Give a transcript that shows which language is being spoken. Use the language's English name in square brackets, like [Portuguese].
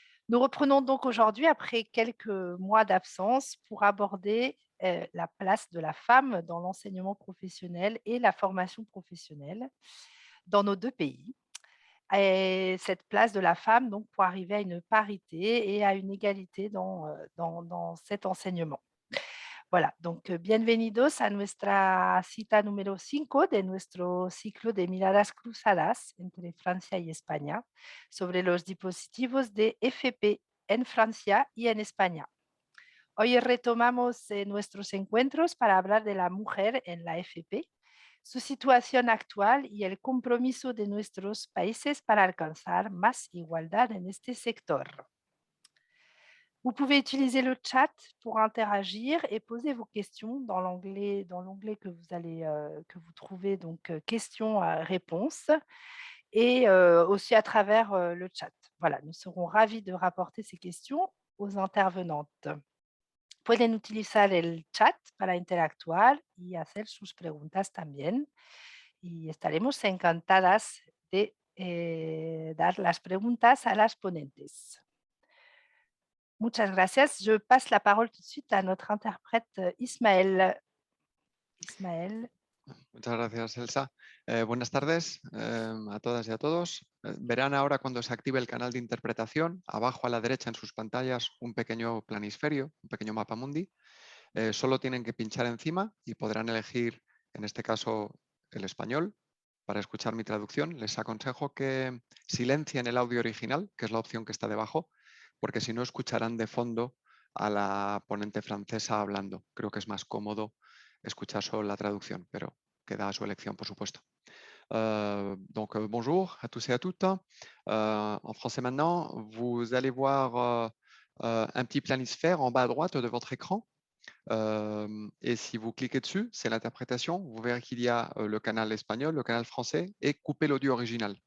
[French] Nous reprenons donc aujourd'hui, après quelques mois d'absence, pour aborder la place de la femme dans l'enseignement professionnel et la formation professionnelle dans nos 2 pays. Et cette place de la femme donc pour arriver à une parité et à une égalité dans cet enseignement. Voilà, donc [Spanish] bienvenidos a nuestra cita número 5 de nuestro ciclo de miradas cruzadas entre Francia y España sobre los dispositivos de FP en Francia y en España. Hoy retomamos nuestros encuentros para hablar de la mujer en la FP, su situación actual y el compromiso de nuestros países para alcanzar más igualdad en este sector. [French] Vous pouvez utiliser le chat pour interagir et poser vos questions dans l'onglet que que vous trouvez donc questions-réponses et aussi à travers le chat. Voilà, nous serons ravis de rapporter ces questions aux intervenantes. [Spanish] Pueden utilizar el chat para interactuar y hacer sus preguntas también. Y estaremos encantadas de dar las preguntas a las ponentes. Muchas gracias. [French] Je passe la parole tout de suite à notre interprète Ismaël. Ismaël. [Spanish] Muchas gracias, Elsa. Buenas tardes a todas y a todos. Verán ahora cuando se active el canal de interpretación, abajo a la derecha en sus pantallas, un pequeño planisferio, un pequeño mapa mundi. Solo tienen que pinchar encima y podrán elegir, en este caso, el español. Para escuchar mi traducción, les aconsejo que silencien el audio original, que es la opción que está debajo, porque si no escucharán de fondo a la ponente francesa hablando. Creo que es más cómodo escuchar solo la traducción, pero queda a su elección, por supuesto. [French] Bonjour à tous et à toutes. En français maintenant, vous allez voir un petit planisphère en bas à droite de votre écran. Et si vous cliquez dessus, c'est l'interprétation. Vous verrez qu'il y a le canal espagnol, le canal français et couper l'audio original.